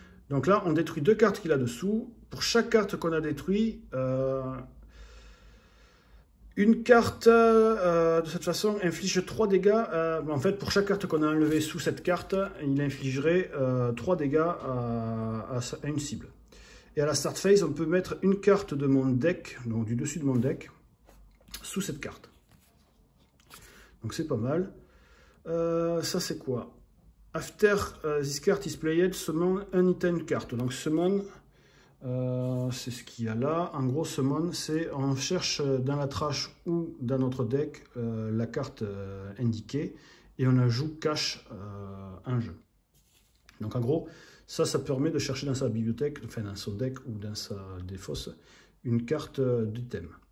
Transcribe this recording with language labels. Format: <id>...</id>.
<fr>Donc là, on détruit 2 cartes qu'il a dessous. Pour chaque carte qu'on a détruite, une carte, de cette façon, inflige 3 dégâts. En fait, pour chaque carte qu'on a enlevée sous cette carte, il infligerait 3 dégâts à une cible. Et à la start phase, on peut mettre une carte de mon deck, donc du dessus de mon deck, sous cette carte. Donc c'est pas mal. Ça c'est quoi?</fr> <en>After this card is played, summon an item card.</en> <fr>Donc summon, c'est ce qu'il y a là. En gros, summon, c'est on cherche dans la trash ou dans notre deck la carte indiquée et on la joue cash en jeu. Donc en gros, ça permet de chercher dans sa bibliothèque, enfin dans son deck ou dans sa défausse, une carte d'item.</fr>